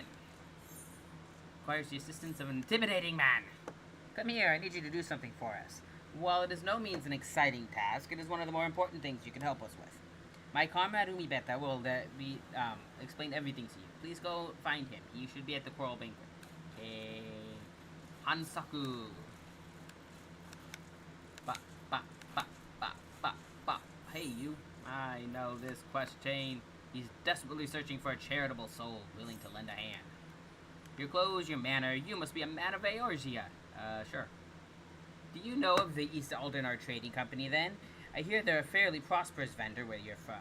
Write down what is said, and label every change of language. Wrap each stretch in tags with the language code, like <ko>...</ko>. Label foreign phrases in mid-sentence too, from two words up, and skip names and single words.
<en>Requires the assistance of an intimidating man. Come here, I need you to do something for us. While it is no means an exciting task, it is one of the more important things you can help us with. My comrade Umibeta will explain everything to you. Please go find him. He should be at the Coral Banquet. Okay. Hansaku. Ba, ba, ba, ba, ba, ba. Hey, you. I know this quest chain. He's desperately searching for a charitable soul willing to lend a hand. Your clothes, your manner, you must be a man of Eorzea. Sure. Do you know of the East Aldenar Trading Company, then? I hear they're a fairly prosperous vendor where you're from.</en>